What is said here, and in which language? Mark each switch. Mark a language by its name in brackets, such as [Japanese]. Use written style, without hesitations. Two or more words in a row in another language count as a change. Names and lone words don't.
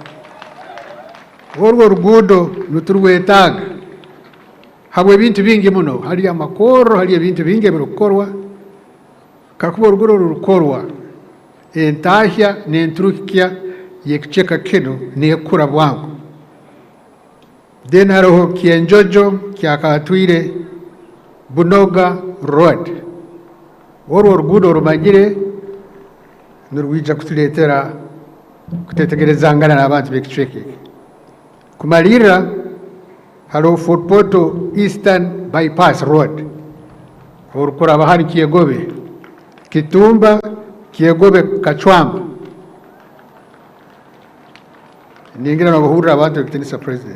[Tooro] Orwo rugudo nuturwetaga habwe bintu bingi muno, hali amakoro, hali bintu bingi birukorwa. Kakuba orugudo rukorwa entahya n'enturukya yekucheka kino nekura bwangu. Then hariho Kienjojo kyakatwire Bunoga Road. Orwo orugudo rumanyire nurwija kutuletera kutetegerezangana n'abantu bekichweke. Kumalira hariho Fort Portal Eastern Bypass Road orukora bahari Kiegobe Kitumba Kiegobe Kachwamba ningira nabahurira abantu bekitinisa president.